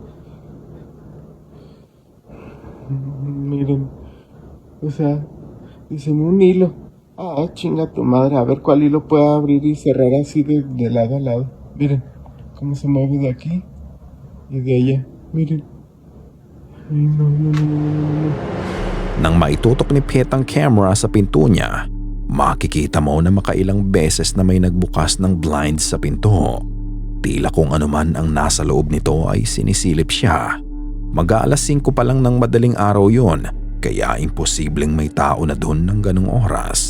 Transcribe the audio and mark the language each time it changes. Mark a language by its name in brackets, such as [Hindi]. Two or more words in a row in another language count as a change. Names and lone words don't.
[Spanish] Miren. O sea, dicen un hilo. Ah, chinga tu madre. A ver cuál hilo puede abrir y cerrar así de lado a lado. Miren cómo se mueve de aquí y de allá. Miren. Ay, no. [Filipino] Nang maitutok ni Pete ang camera sa pinto niya, makikita mo na makailang beses na may nagbukas ng blinds sa pinto. Tila kung anuman ang nasa loob nito ay sinisilip siya. Mag-aalas 5 pa lang ng madaling araw yon, kaya imposibleng may tao na doon ng ganong oras.